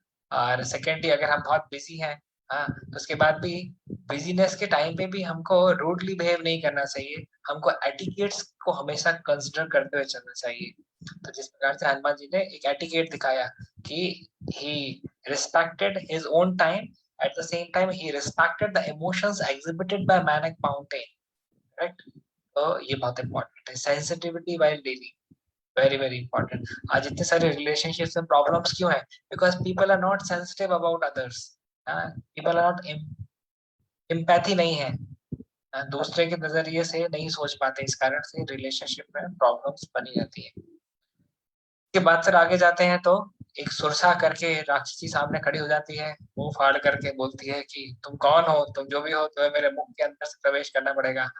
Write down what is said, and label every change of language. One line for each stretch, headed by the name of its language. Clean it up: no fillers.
Hindi: और सेकेंडली अगर हम बहुत बिजी हैं, हाँ, तो उसके बाद भी बिजीनेस के टाइम पे भी हमको रूडली बिहेव नहीं करना चाहिए, हमको एटिकेट्स को हमेशा कंसिडर करते हुए चलना चाहिए। तो जिस प्रकार से हनुमान जी ने एक एटिकेट दिखाया कि
English: He respected his own time At the same time, he respected the emotions exhibited by manic mountain. Correct?
Hindi: तो ये बहुत important है.
English: Sensitivity while dealing, very very important.
Hindi: आज इतने सारे relationships में problems क्यों है?
English: Because people are not sensitive about others. People are not empathy
Hindi: नहीं है. दूसरे के नजरिए से नहीं सोच पाते, इस कारण से रिलेशनशिप में प्रॉब्लम्स बनी रहती है. के बाद फिर आगे जाते हैं तो एक सुरसा करके राक्षसी सामने खड़ी हो जाती है, मुंह फाड़ करके बोलती है कि तुम कौन हो, तुम जो भी हो, तुम्हें मेरे मुख के अंदर से प्रवेश करना पड़ेगा.